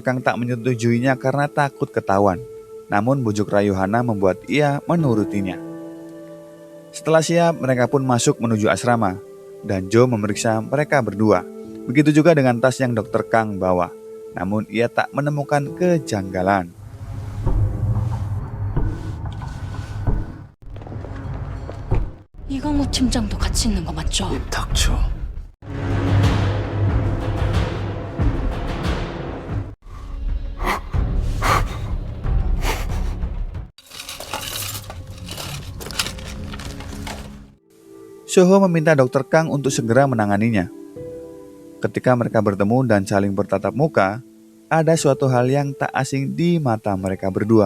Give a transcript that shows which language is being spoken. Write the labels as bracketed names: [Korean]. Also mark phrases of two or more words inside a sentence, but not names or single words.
[Indonesian] Kang tak menyetujuinya karena takut ketahuan. Namun bujuk rayu Hana membuat ia menurutinya. Setelah siap, mereka pun masuk menuju asrama. Dan Joe memeriksa mereka berdua. Begitu juga dengan tas yang Dr. Kang bawa. Namun ia tak menemukan kejanggalan. [Korean] 이광호 팀장도 같이 있는 거 맞죠? 입 닥쳐. [Indonesian] Soho meminta Dr. Kang untuk segera menanganinya. Ketika mereka bertemu dan saling bertatap muka, ada suatu hal yang tak asing di mata mereka berdua.